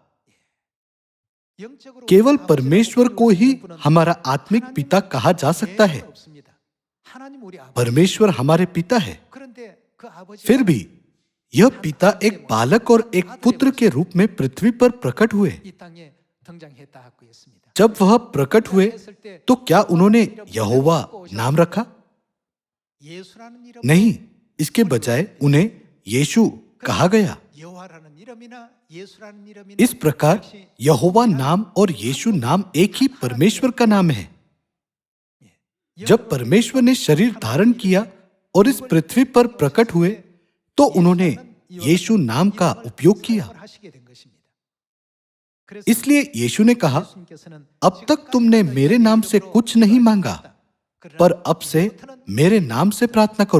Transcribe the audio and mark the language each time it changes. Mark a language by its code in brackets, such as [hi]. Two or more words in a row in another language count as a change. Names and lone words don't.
[hi] केवल परमेश्वर को ही हमारा आत्मिक पिता कहा जा सकता है। परमेश्वर हमारे पिता है। फिर भी यह पिता एक बालक और एक पुत्र के रूप में पृथ्वी पर प्रकट हुए। [ko] 등장했다고 했습니다. [hi] जब वह प्रकट हुए [ko] 했을 때 [hi] तो क्या उन्होंने यहोवा नाम रखा? [ko] 예수라는 이름 [hi] नहीं, इसके बजाय उन्हें यीशु कहा गया। [ko] 여호와라는 이름이나 예수라는 이름이나 [hi] इस प्रकार यहोवा नाम और यीशु नाम एक ही परमेश्वर का नाम है। जब परमेश्वर ने शरीर धारण किया और इस पृथ्वी पर प्रकट हुए तो उन्होंने यीशु नाम का उपयोग किया। इसलिए यीशु ने कहा, अब तक तुमने मेरे नाम से कुछ नहीं मांगा, पर अब से मेरे नाम से प्रार्थना करो।